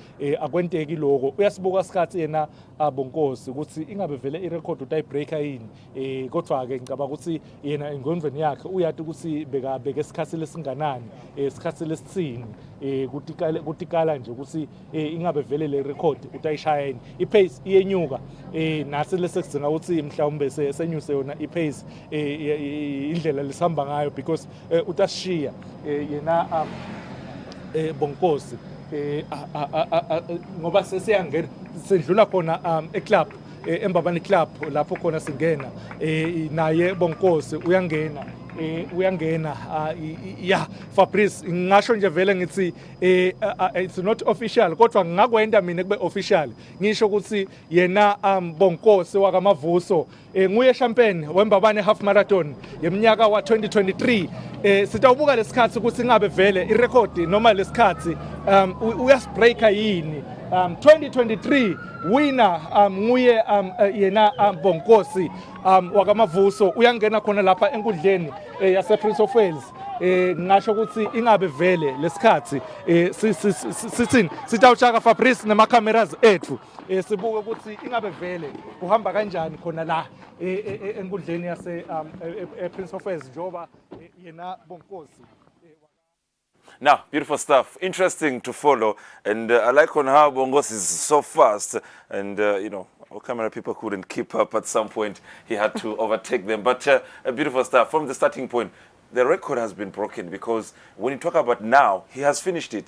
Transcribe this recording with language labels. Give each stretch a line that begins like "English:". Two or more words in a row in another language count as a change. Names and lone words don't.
Swati: akwenteki lokho uyasibuka isikhathi yena Bonkosi ukuthi ingabe vele irecord utayibreaker yini kodwa ke ngicabanga ukuthi yena engondweni yakhe uyathi ukuthi bekabeke isikhathi lesinganani isikhathi lesithini kutikala nje ukuthi ingabe vele le record utayishaya yini ipace iyenyuka nase lesekugcina ukuthi mhlawumbe senyuse yona ipace indlela lesihamba ngayo because utashiya yena Bonkosi ngoba sesiyangena sendlula khona eclub eMbabane club lapho khona singena naye Bonkosi uyangena Fabrice ngisho nje vele ngithi
English: it's not official
Swati: kodwa ngakwenda mina kube official ngisho ukuthi yena Bonkosi wakamavuso nguye champion weMbabane
English: half marathon
Swati: yeminyaka wa 2023 sitawubuka lesikhathi ukuthi ngabe vele irecord noma lesikhathi uyasibreaker yini 2023 winner nguye yena Bonkosi wakamavuso uyangena khona lapha enkundleni yase Prince of Wales ngisho ukuthi ingabe vele lesikhathi sithini sitawushaka Fabrice nema cameras ethu sibuke ukuthi ingabe vele uhamba kanjani khona la enkundleni yase Prince of Wales njoba yena Bonkosi.
English: Now, beautiful stuff. Interesting to follow. And I like on how Bongosi is so fast. And, our camera people couldn't keep up at some point. He had to overtake them. But beautiful stuff. From the starting point, the record has been broken because when you talk about now, he has finished it.